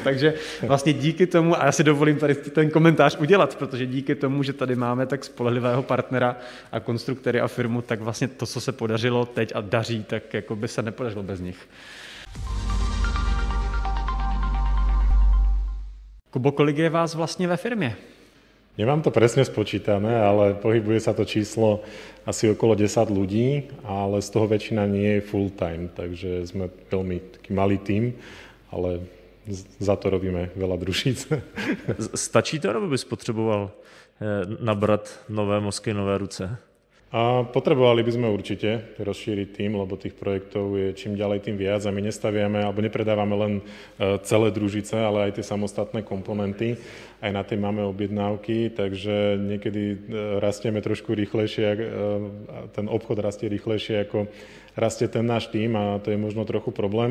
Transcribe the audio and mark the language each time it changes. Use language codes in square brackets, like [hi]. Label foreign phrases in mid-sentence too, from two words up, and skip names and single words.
[cs] Takže vlastně díky tomu, a já si dovolím tady ten komentář udělat, protože díky tomu, že tady máme tak spolehlivého partnera a konstruktory a firmu, tak vlastně to, co se podařilo teď a daří, tak jako by se nepodařilo bez nich. Kubo, kolik je vás vlastně ve firmě? [sk] Nemám to presne spočítané, ale pohybuje sa to číslo asi okolo 10 ľudí, ale z toho väčšina nie je [en] full time, [sk] takže sme veľmi taký malý tím, ale za to robíme veľa družíc. [cs] Stačí to, nebo bys potřeboval nabrat nové mozky, nové ruce? [sk] A potrebovali by sme určite rozšíriť tým, lebo tých projektov je čím ďalej tým viac a my nestaviame alebo nepredávame len celé družice, ale aj tie samostatné komponenty. Aj na tie máme objednávky, takže niekedy rastieme trošku rýchlejšie, ten obchod rastie rýchlejšie, ako rastie ten náš tým a to je možno trochu problém.